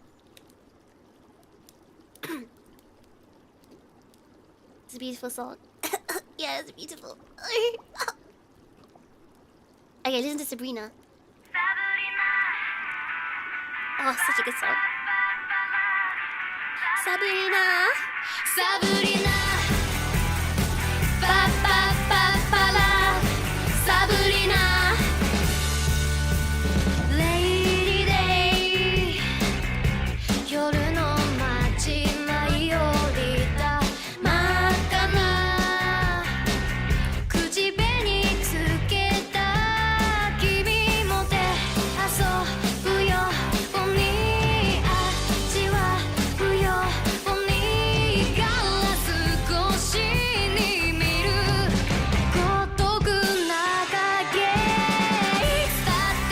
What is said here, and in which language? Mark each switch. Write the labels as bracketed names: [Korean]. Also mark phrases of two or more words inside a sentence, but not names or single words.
[English] It's a beautiful song. Yeah, it's beautiful. Okay, listen to Sabrina. Oh, such a good song. Sabrina. Sabrina, pa pa pa pa la. Sabrina, Lady Day. [Japanese] 夜の街舞い降りた真っ赤な口紅つけた君もて遊ぶように味わうようにガラス越しに見る孤独な影いつだ